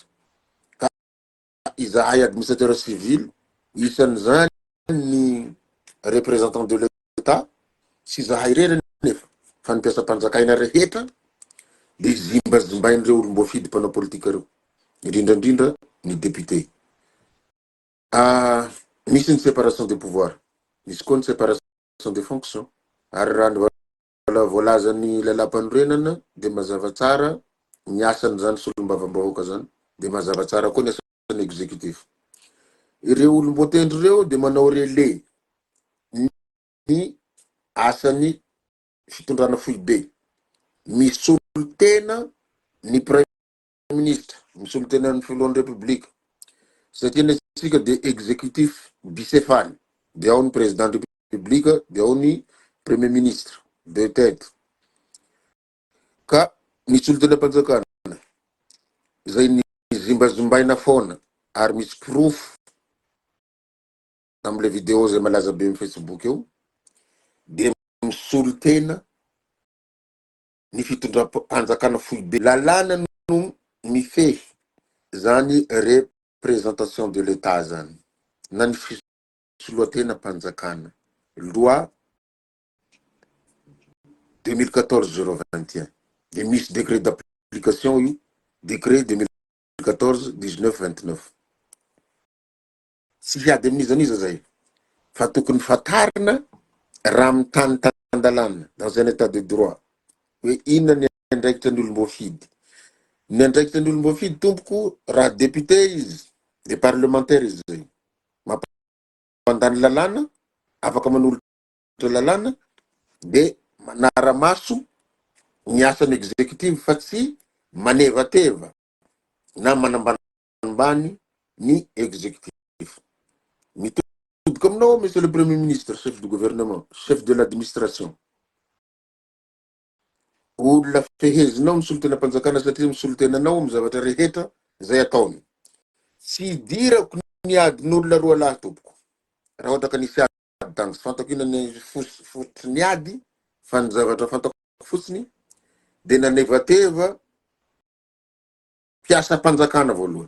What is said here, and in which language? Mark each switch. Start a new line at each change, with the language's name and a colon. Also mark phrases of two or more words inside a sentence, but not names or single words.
Malagasy: Ka izahay
French: administrateur civil,
Malagasy: isan'izany ny
French: représentant de l'État,
Malagasy: sy izahay rerany nefa fa ny mpiasam-panjakana rehetra de zimbazimbain'ireo olom-boafidy mpanao politika reo. Indrindra ny député. Misy
French: une séparation des pouvoirs,
Malagasy: misy koa ny
French: séparation des fonctions.
Malagasy: Ary raha voalazan'ny lalapanrenana de mazava tsara ny asany zany solombavam-bahoaka zany, de mazava tsara koa ny asany exécutif. Ireo olom-botendry reo de manao relais ny asany fitondrana foibe. Misolo tena ny
French: premier ministre,
Malagasy: misolo tena ny filohan'ny république. Satria nesika de
French: exécutif bicéphale,
Malagasy: de ao ny
French: président de république,
Malagasy: de ao ny
French: premier ministre,
Malagasy: de tête. Ka misolo tena mpanjakana, zay ny zimbazimbaina foana, ary misy proof amle vidéo zay malaza be amin'ny Facebook eo, de misolo tena ny fitondram-panjakana foibe. Lalàna no mifehy zany
French: représentation de l'État
Malagasy: zany. Na ny fisoloatena panjakana. Loi 2014-021. De misy
French: décret d'application
Malagasy: io, décret 2014-1929. Tsy hiady amin'izaniza zay. Fa tokony fatarina raha mitany tandalana
French: dans un état de droit.
Malagasy: Hoe inona ny andraikitra ny olom-boafidy. Ny andraikitra ny olom-boafidy tompoko raha député izy, de parlementaire izy zay. Mampandany lalàna, afaka manolotra lalàna, de manara-maso ny asany exécutif fa tsy manevateva na manambanimbany ny exécutif. Mitodiky aminao,
French: monsieur le premier ministre, chef du gouvernement, chef de l'administration.
Malagasy: Olona fehezinao misolo tena mpanjakana satria misolo tenanao amin'ny zavatra rehetra zay ataony. Tsy idirako ny adin'olona roa lahy tompoko. Raha ohatra ka nisy ady tany, tsy fantako ina ny fotsiny ady, fa ny zavatra fantako fotsiny, de nanevateva mpiasam-panjakana voalohany.